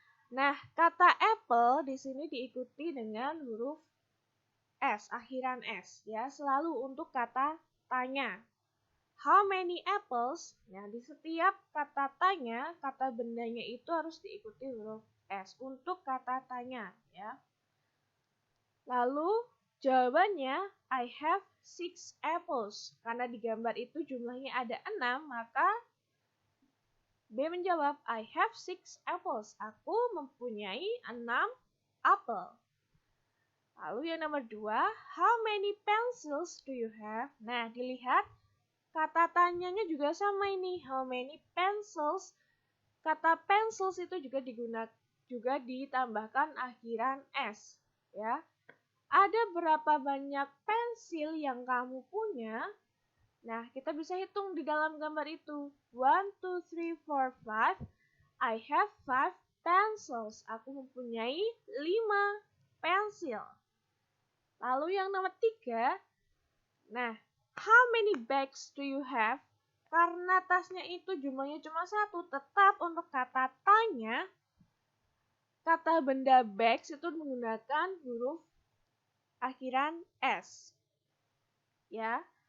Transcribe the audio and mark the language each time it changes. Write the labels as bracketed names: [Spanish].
[Indonesian] Nah, kata apple di sini diikuti dengan huruf S, akhiran S, ya, selalu untuk kata tanya. [English] How many apples? [Indonesian] Nah, di setiap kata tanya, kata bendanya itu harus diikuti huruf S untuk kata tanya, ya. Lalu jawabannya, [English] I have 6 apples. [Indonesian] Karena di gambar itu jumlahnya ada 6, maka B menjawab, [English] I have 6 apples. [Indonesian] Aku mempunyai 6 apel. Lalu yang nomor 2, [English] how many pencils do you have? [Indonesian] Nah, dilihat kata tanyanya juga sama ini, [English] how many pencils. [Indonesian] Kata pencils itu juga ditambahkan akhiran S, ya. Ada berapa banyak pensil yang kamu punya? Nah, kita bisa hitung di dalam gambar itu. [English] 1, 2, 3, 4, 5. I have 5 pencils. [Indonesian] Aku mempunyai 5 pensil. Lalu yang nomor 3. [English] Nah, how many bags do you have? [Indonesian] Karena tasnya itu jumlahnya cuma 1, tetap untuk kata tanya, kata benda bags itu menggunakan huruf akhiran S. Ya.